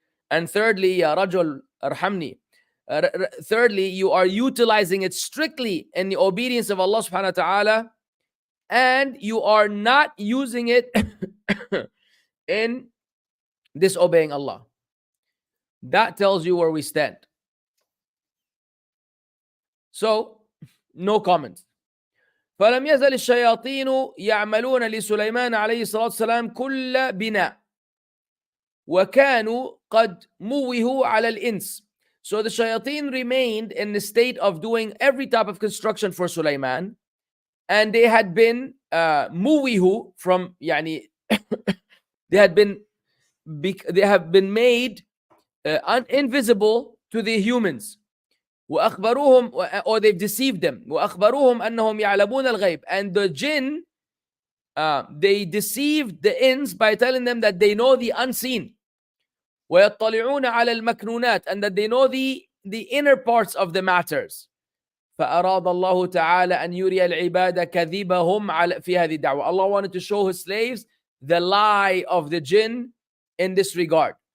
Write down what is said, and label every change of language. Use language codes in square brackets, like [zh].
[en] And thirdly, ya rajul arhamni. Thirdly, you are utilizing it strictly in the obedience of Allah subhanahu wa ta'ala, and you are not using it in disobeying Allah. That tells you where we stand. So, no comments. [ar] فلم يزل الشياطين يعملون لسليمان عليه الصلاة والسلام كل بناء وكانوا قد موهوا على الإنس. [en] So the shayateen remained in the state of doing every type of construction for Sulaiman, and they had been موهوا from يعني they have been made invisible to the humans. وأخبروهم, or they've deceived them. [ar] وأخبروهم أنهم يعلمون الغيب, [en] and the jinn they deceived the ins by telling them that they know the unseen. [ar] ويطلعون على المكنونات, [en] and that they know the inner parts of the matters. [ar] فأراد الله تعالى أن يري العباد كذبهم في هذه الدعوة. [en] Allah wanted to show His slaves the lie of the jinn in this regard.